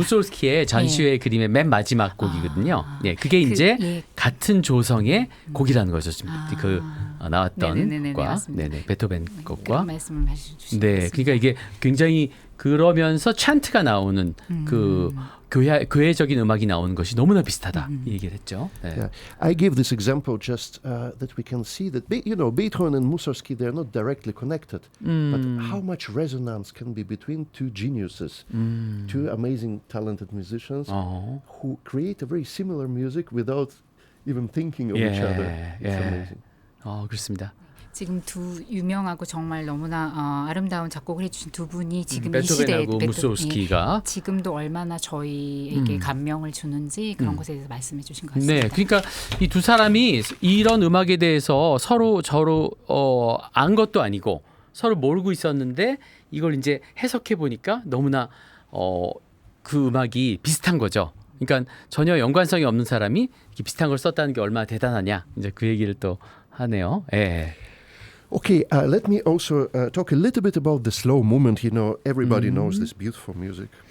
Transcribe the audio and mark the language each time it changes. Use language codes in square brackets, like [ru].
[ko] 무솔스키의 전시회 그림의 맨 마지막 곡이거든요. 예, 그게 이제 같은 조성의 곡이라는 거죠. 지금 나왔던 네네네네, 곡과 맞습니다. 네네, 베토벤 곡과 그런 말씀을 해주시겠습니다. 네, 그러니까 이게 굉장히 그러면서 찬트가 나오는 교회적인 음악이 나오는 것이 너무나 비슷하다 이 얘기를 했죠. 네. [en] Yeah. I give this example just that we can see that Beethoven and Mussorgsky they are not directly connected, but how much resonance can be between two geniuses, two amazing talented musicians who create a very similar music without even thinking of each other. It's amazing. [ko] 그렇습니다. 지금 두 유명하고 정말 너무나 아름다운 작곡을 해주신 두 분이 지금 이 시대에 베토벤하고 무소스키가 지금도 얼마나 저희에게 감명을 주는지 그런 것에 대해서 말씀해 주신 것 같습니다. 네, 그러니까 이 두 사람이 이런 음악에 대해서 서로 안 것도 아니고 서로 모르고 있었는데 이걸 이제 해석해 보니까 너무나 그 음악이 비슷한 거죠. 그러니까 전혀 연관성이 없는 사람이 이렇게 비슷한 걸 썼다는 게 얼마나 대단하냐. 이제 그 얘기를 또 하네요. 예. [en] Okay, let me also talk a little bit about the slow movement. You know, everybody knows this beautiful music.